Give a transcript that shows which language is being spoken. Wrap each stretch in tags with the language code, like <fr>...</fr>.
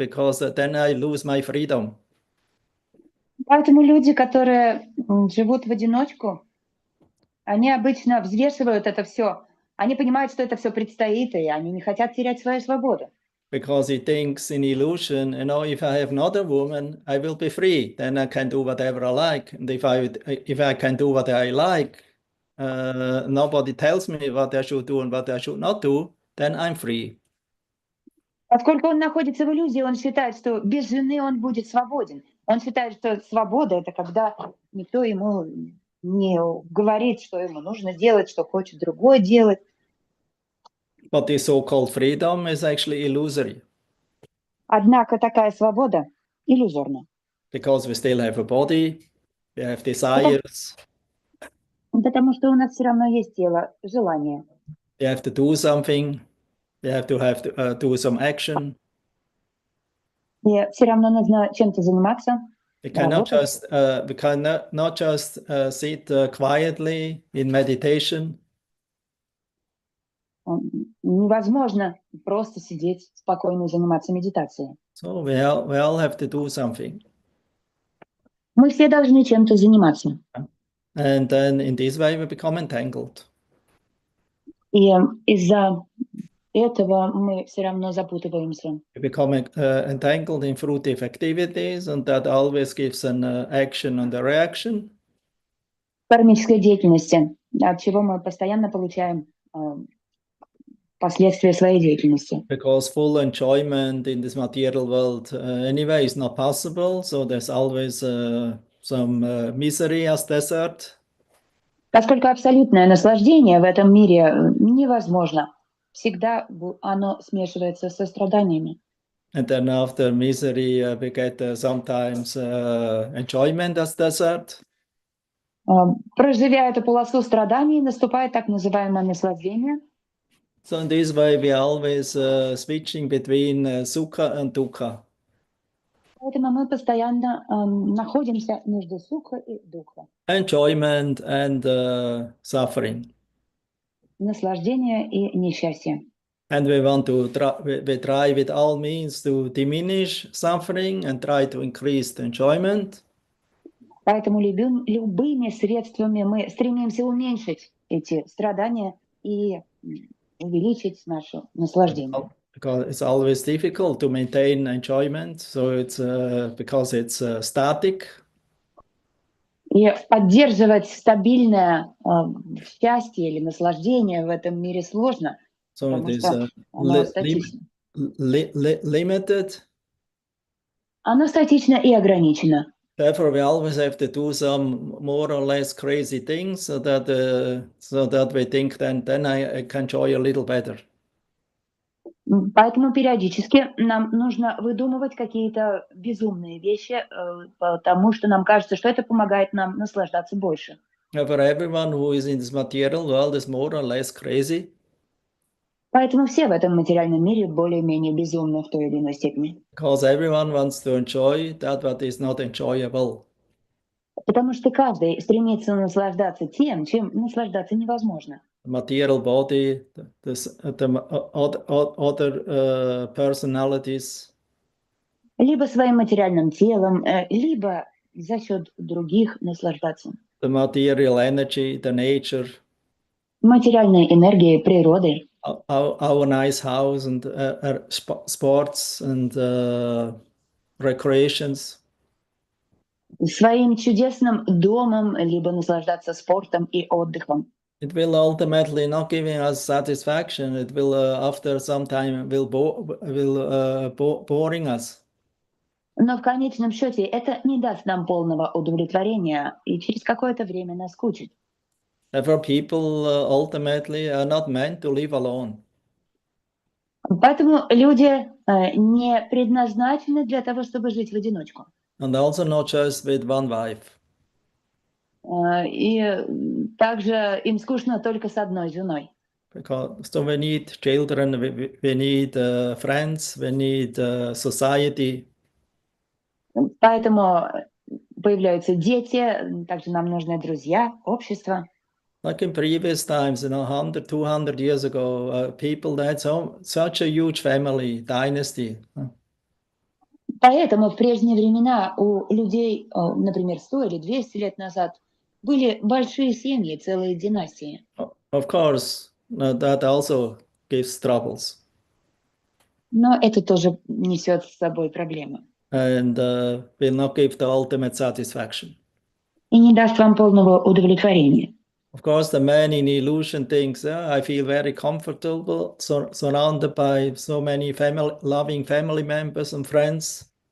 <en>Because then I lose my freedom.</en> <ru>Поэтому люди, которые живут в одиночку, они обычно взвешивают это все. Они понимают, что это все предстоит, и они не хотят терять свою свободу.</ru> <en>Because he thinks in illusion, you know, if I have another woman, I will be free. Then I can do whatever I like. And if I can do what I like, nobody tells me what I should do and what I should not do, then I'm free.</en> <ru>Поскольку он находится в иллюзии, он считает, что без жены он будет свободен. Он считает, что свобода — это когда никто ему не говорит, что ему нужно делать, что хочет другой делать.</ru> <en>But this so-called freedom is actually illusory.</en> <ru>Однако такая свобода иллюзорна.</ru> <en>Because we still have a body, we have desires.</en> <ru>Потому что у нас все равно есть тело, желание.</ru> <en>We have to do something. We have to do some action.</en> <ru>И все равно нужно чем-то заниматься.</ru> <en>We cannot just sit quietly in meditation.</en> <ru>Невозможно просто сидеть спокойно и заниматься медитацией.</ru> <en>So we all have to do something.</en> <ru>Мы все должны чем-то заниматься.</ru> <en>And then in this way we become entangled.</en> <ru>И из-за этого мы все равно запутываемся.</ru> <en>We become entangled in fruitive activities, and that always gives an action and a reaction.</en> <ru>Кармической деятельности, от чего мы постоянно получаем последствия своей деятельности.</ru> <en>Because full enjoyment in this material world anyway is not possible, so there's always some misery as desert.</en> <ru>Поскольку абсолютное наслаждение в этом мире невозможно, всегда оно смешивается со страданиями.</ru> <en>And then after misery, we get sometimes enjoyment as desert.</en> <ru>Проживя эту полосу страданий, наступает так называемое наслаждение.</ru> <en>So in this way, we are always switching between sukha and dukkha.</en> <ru>Поэтому мы постоянно находимся между сукха и дукха.</ru> <en>Enjoyment and suffering.</en> <ru>Наслаждение и несчастье.</ru> <en>And we want to we try with all means to diminish suffering and try to increase the enjoyment.</en> <ru>Поэтому любыми средствами мы стремимся уменьшить эти страдания и увеличить наше наслаждение.</ru> <en>Because it's always difficult to maintain enjoyment, so it's because it's static.</en> <ru>И поддерживать стабильное счастье или наслаждение в этом мире сложно,</ru> <en>So</en> <ru>потому</ru> <en>it is</en> <ru>что оно статично.</ru> <en>Limited.</en> <ru>Оно статично и ограничено.</ru> <en>Therefore, we always have to do some more or less crazy things so that we think then I can enjoy a little better.</en> <ru>Поэтому периодически нам нужно выдумывать какие-то безумные вещи, потому что нам кажется, что это помогает нам наслаждаться больше.</ru> <en>For everyone who is in this material world is more or less crazy.</en> <ru>Поэтому все в этом материальном мире более-менее безумны в той или иной степени.</ru> <en>Because everyone wants to enjoy that what is not enjoyable.</en> <ru>Потому что каждый стремится наслаждаться тем, чем наслаждаться невозможно.</ru> <en>Material body, the other personalities.</en> <ru>Либо своим материальным телом, либо за счет других наслаждаться.</ru> <en>The material energy, the nature.</en> <ru>Материальной энергией природы.</ru> <en>Our nice house and sports and recreations.</en> <ru>Своим чудесным домом, либо наслаждаться спортом и отдыхом.</ru> <en>It will ultimately not giving us satisfaction. It will after some time will boring us.</en> <ru>Но в конечном счете это не даст нам полного удовлетворения и через какое-то время наскучит.</ru> <en>Therefore, people ultimately are not meant to live alone.</en> <ru>Поэтому люди не предназначены для того, чтобы жить в одиночку.</ru> <en>And also not just with one wife.</en> <ru>И также им скучно только с одной женой.</ru> <en>So we need children, we need friends, we need society.</en> <ru>Поэтому появляются дети, также нам нужны друзья, общество.</ru> <en>Like in previous times, 100, 200 years ago, people that had such a huge family, dynasty.</en> <ru>Поэтому в прежние времена у людей, например, 100 или 200 лет назад, были большие семьи, целые династии.</ru> <en>Of course, that also gives troubles.</en> <ru>Но это тоже несет с собой проблемы.</ru> <en>And will not give the ultimate satisfaction.</en> <ru>И не даст вам полного удовлетворения.</ru> <en>Of course, the man in illusion thinks, I feel very comfortable, surrounded by so many loving family members and friends.</en>